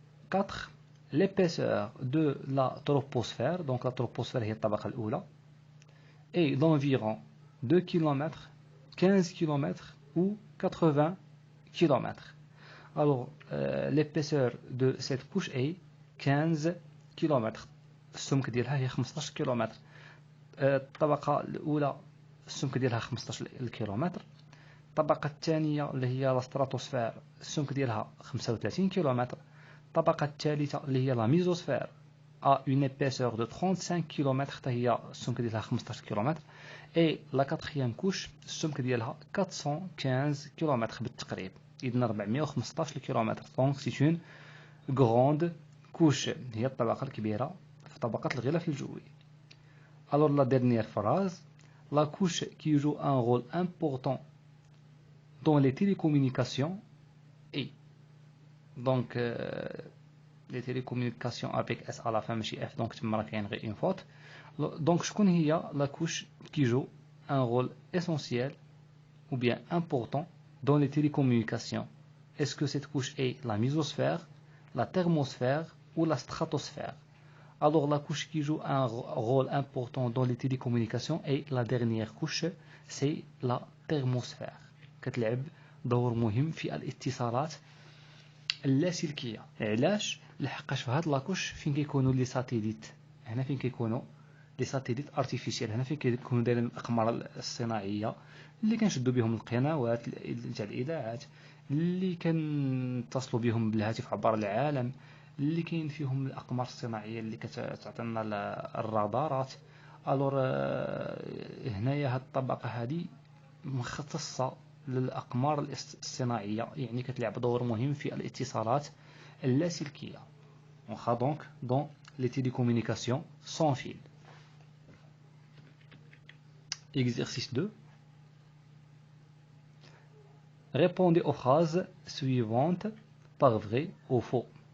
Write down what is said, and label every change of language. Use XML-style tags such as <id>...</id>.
<fr>4. L'épaisseur de la troposphère, donc la troposphère</fr> <ar>هي الطبقة الأولى,</ar> <fr>est d'environ 2 km, 15 km ou 80 km. Alors l'épaisseur de cette couche est 15 km.</fr> <ar>السمك ديالها هي 15 كيلومتر. الطبقة الأولى السمك ديالها 15 كيلومتر. الطبقة الثانية اللي هي لا ستراتوسفير السمك ديالها 35 كيلومتر. الطبقة الثالثة اللي هي لا ميزوسفير</ar> <fr>a une épaisseur de 35 km</fr> <ar>حتى هي السمك ديالها 15 كيلومتر.</ar> <fr>et la quatrième couche</fr> <ar>السمك ديالها 415 كيلومتر بالتقريب. إذن 415 كيلومتر.</ar> <fr>donc c'est une grande couche.</fr> <ar>هي الطبقة الكبيرة في طبقة الغلاف الجوي.</ar> <fr>Alors la dernière phrase, la couche qui joue un rôle important dans les télécommunications est. Donc les télécommunications avec S à la fin ماشي F, donc</fr> <ar>تما راه كاين غير</ar> <fr>une faute. Donc</fr> <ar>شكون هي</ar> <fr>la couche qui joue un rôle essentiel ou bien important dans les télécommunications? Est-ce que cette couche est la mésosphère, la thermosphère ou la stratosphère? Alors la couche qui joue un rôle important dans les télécommunications est la dernière couche, c'est la thermosphère.</fr> <ar>كتلعب دور مهم في الاتصالات اللاسلكية. علاش؟ لحقاش في هاد لاكوش فين كيكونوا لي ساتيليت. هنا فين كيكونوا لي ساتيليت ارتيفيسيال. هنا فين كيكونوا دايرين الاقمار الصناعيه اللي كنشدوا بهم القنوات تاع الاذاعات اللي كنتصلوا بهم بالهاتف عبر العالم اللي كاين فيهم الاقمار الصناعيه اللي كتعطينا الرادارات. الور هنايا هاد الطبقه هذه مختصه للاقمار الصناعيه يعني كتلعب دور مهم في الاتصالات اللاسلكيه. واخا دونك دون</ar> <fr>les télécommunications sans fil. Exercice 2. Répondez aux phrases suivantes par vrai ou faux.</fr>